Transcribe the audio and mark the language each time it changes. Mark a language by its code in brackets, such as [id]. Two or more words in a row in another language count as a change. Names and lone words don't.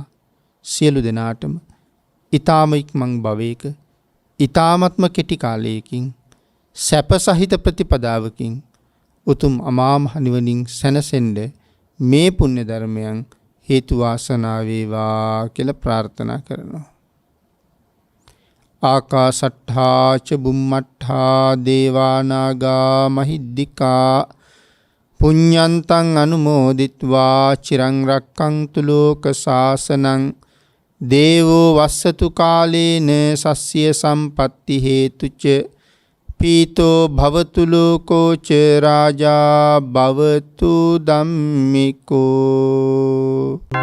[si] සියලු දෙනාටම ඊ타ම ඉක්මන් භවයක ඊ타මත්ම කෙටි කාලයකින් සැප සහිත ප්‍රතිපදාවකින් උතුම් අමා මහ නිවනින් සැනසෙන්න මේ පුණ්‍ය ධර්මයන් හේතු වාසනා වේවා කියලා ප්‍රාර්ථනා කරනවා. [pi] ආකාසට්ඨා ච බුම්මට්ඨා දේවානාගා මහිද්దికා පුඤ්ඤන්තං අනුමෝදිත්වා චිරං රක්ඛන්තු ලෝක සාසනං දේවෝ වස්සතු කාලේන සස්්‍ය සම්පත්ති හේතුච පීතෝ භවතු ලෝකෝ ච රාජා භවතු ධම්මිකෝ